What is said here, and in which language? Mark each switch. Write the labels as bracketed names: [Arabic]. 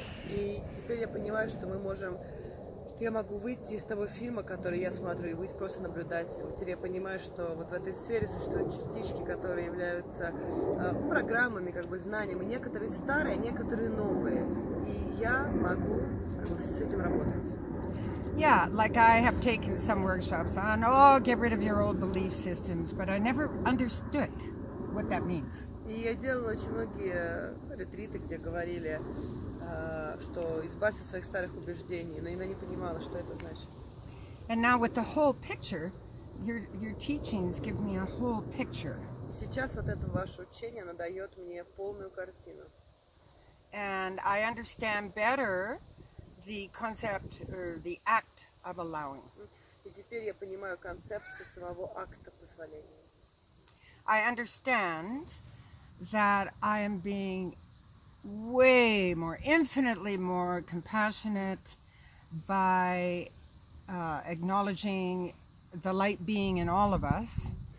[Russian] И теперь я понимаю, что мы можем, что я могу выйти из того фильма, который я смотрю, и быть просто наблюдателем. Теперь я понимаю, что вот в этой сфере существуют частички, которые являются программами, как бы знаниями, некоторые старые, некоторые новые. И я могу с этим работать. [English] Yeah, like I have taken some workshops on, get rid of your old belief systems, but I never understood what that means. [Russian] И я делала очень многие ретриты, где говорили, что избавься от своих старых убеждений, но я не понимала, что это значит. [English] And now with the whole picture, your teachings give me a whole picture. [Russian] И сейчас вот это ваше учение, оно дает мне полную картину. [English] And I understand better the concept or the act of allowing. [Russian] И теперь я понимаю концепцию самого акта позволения. [English] I understand that I am being way more, infinitely more compassionate by acknowledging the light being in all of us.